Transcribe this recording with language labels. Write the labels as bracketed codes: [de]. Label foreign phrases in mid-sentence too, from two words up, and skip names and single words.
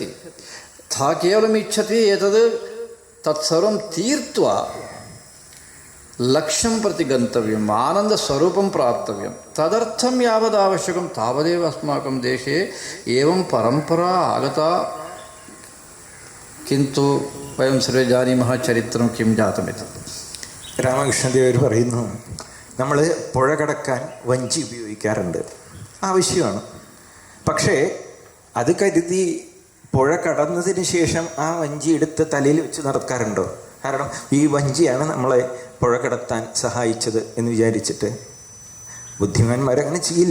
[sa] सा केवलम् इच्छति एतद् तत्सर्वं तीर्त्वा लक्ष्यं प्रति गन्तव्यम्, आनन्दस्वरूपं प्राप्तव्यं। तदर्थं यावदावश्यकं तावदेव अस्माकं देशे एवं परम्परा आगता। किन्तु वयं सर्वे जानीमः चरित्रं किं जातमिति। [ml] രാമകൃഷ്ണദേവർ പറയുന്നു, നമ്മൾ പുഴ കടക്കാൻ വഞ്ചി ഉപയോഗിക്കാറുണ്ട്, ആവശ്യമാണ്. പക്ഷേ അത് കരുതി പുഴ കടന്നതിന് ശേഷം ആ വഞ്ചി എടുത്ത് തലയിൽ വെച്ച് നടക്കാറുണ്ടോ? കാരണം ഈ വഞ്ചിയാണ് നമ്മളെ പുഴ കടത്താൻ സഹായിച്ചത് എന്ന് വിചാരിച്ചിട്ട് ബുദ്ധിമാന്മാരങ്ങനെ ചെയ്യില്ല.